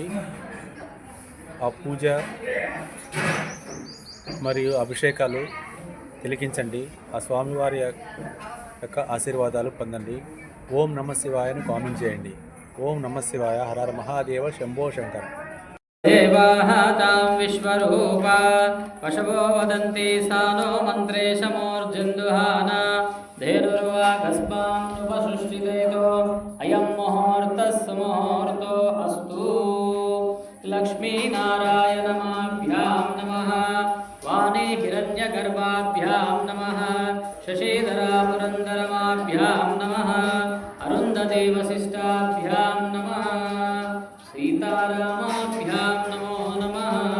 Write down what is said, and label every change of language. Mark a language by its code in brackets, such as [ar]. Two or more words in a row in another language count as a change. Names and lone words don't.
[te] ఆ పూజ మరియు అభిషేకాలు తిలకించండి. ఆ స్వామివారి యొక్క ఆశీర్వాదాలు పొందండి. ఓం నమ శివాయని కామెంట్ చేయండి. ఓం నమ శివాయ. హర మహాదేవ శంభో శంకర. [sa] देवाः तां विश्वरूपा पशवो वदन्ति सा नो मन्त्रेशमोर्जन्दुहाना धेनुर्वाकस्मान्नुपसृष्टिदेतो अयं मुहूर्तः सुमुहूर्तो अस्तु। लक्ष्मीनारायणमाभ्यां नमः, वाणी हिरण्यगर्भाभ्यां नमः, शशिधरा पुरन्दरमाभ्यां नमः, अरुन्धती वसिष्ठाभ्यां नमः, सीतारामाभ्यां नमो नमः।